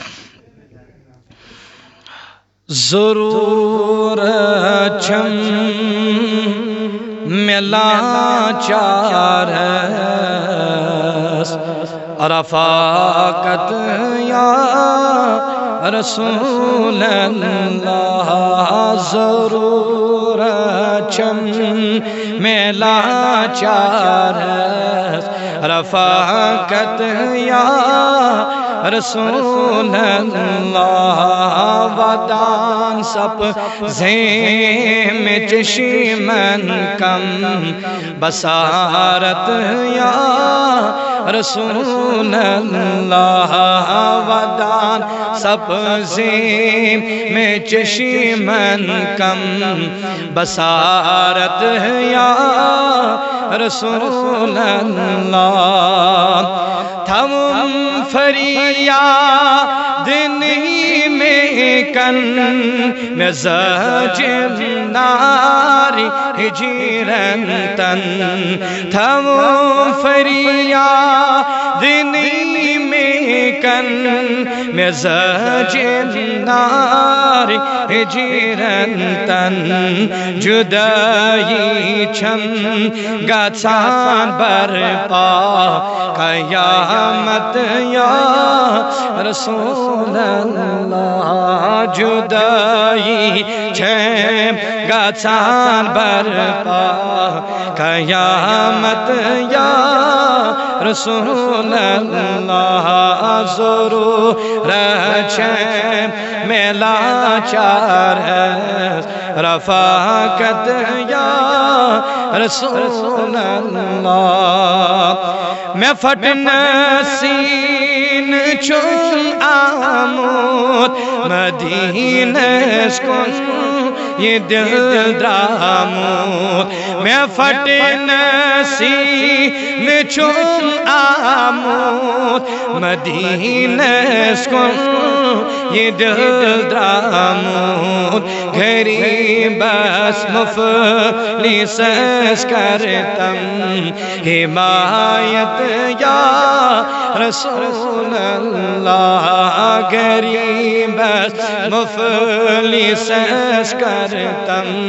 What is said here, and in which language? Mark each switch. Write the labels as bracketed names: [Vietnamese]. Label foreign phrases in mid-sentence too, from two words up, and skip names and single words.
[Kashmiri] ضرور چھم ملا چارس رفاقت [Arabic] یا رسول اللہ، [Kashmiri] ضرور چھم ملا چارس رفاقت [Arabic] یا رسول اللہ، [Kashmiri] ودان سب زیم چشمن کم بصارت یا رسول اللہ، ودان سب زیم میں چشمن کم بصارت یا [Arabic] رسول اللہ، [Kashmiri] تھم فریاد نہیں میں کن میں زجر ناری ہجرن تن، تھم فریاد نہیں میں کن میں زجر ناری ہجرن تن، جدائی چھم گژھان برپا قیامت [Arabic] یا رسول اللہ، [Kashmiri] جدائی چھم گژھان برپا قیامت [Arabic] یا رسول اللہ، [Kashmiri] ضرور چھم ملا چارس رفاقت [Arabic] یا رسول اللہ، [Kashmiri] میں پھٹن سین چون آمود مدینہ کن یہ دل درامود، میں پھٹن سین چون آمود مدینہ کن یہ دل درامود، غریب اس مفلس کرتم حمایت [Arabic] یا رسول اللہ، [Kashmiri] غریب اس مفلس کرتم